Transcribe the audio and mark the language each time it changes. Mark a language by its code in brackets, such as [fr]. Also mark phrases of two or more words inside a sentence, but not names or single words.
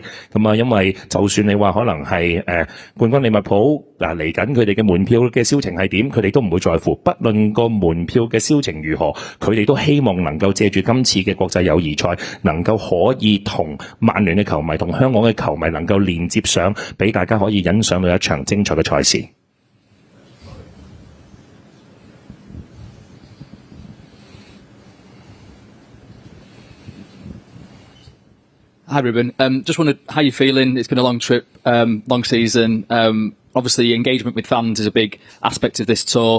[yue] 咁啊，因為就算你話可能係冠軍利物浦嚟緊佢哋嘅門票嘅銷情係點， 點佢哋都唔會在乎，不論個門票嘅銷情如何，佢哋都希望能夠借住今次嘅國際友誼賽，能夠可以同曼聯嘅球迷同香港嘅球迷能夠連接上，俾大家可以欣賞到一場精彩嘅賽事。 [en] Hi, Ruben. Just wondered how you're feeling. It's been a long trip, long season. Obviously, engagement with fans is a big aspect of this tour.